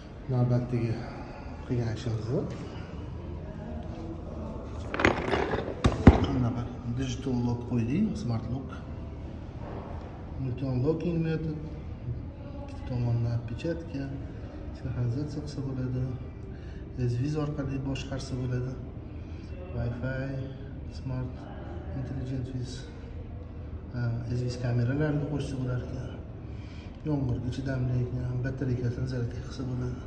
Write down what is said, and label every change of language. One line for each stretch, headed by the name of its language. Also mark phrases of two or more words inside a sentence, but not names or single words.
Uzbek: navbatdagi qilgan ishimizni qanaqa
English: digital lock
Uzbek: qo'ydik,
English: smart lock. Multi locking method,
Uzbek: ikki tomondan отпечатка, sinxronizatsiya qilsa bo'ladi. SViz orqali boshqarsa bo'ladi. Wi-Fi,
English: smart intelligent
Uzbek: viz, SViz kameralarni qo'shsa bo'lar ekan. Yomg'irga chidamli, batareykasini zaryadka qilsa bo'ladi.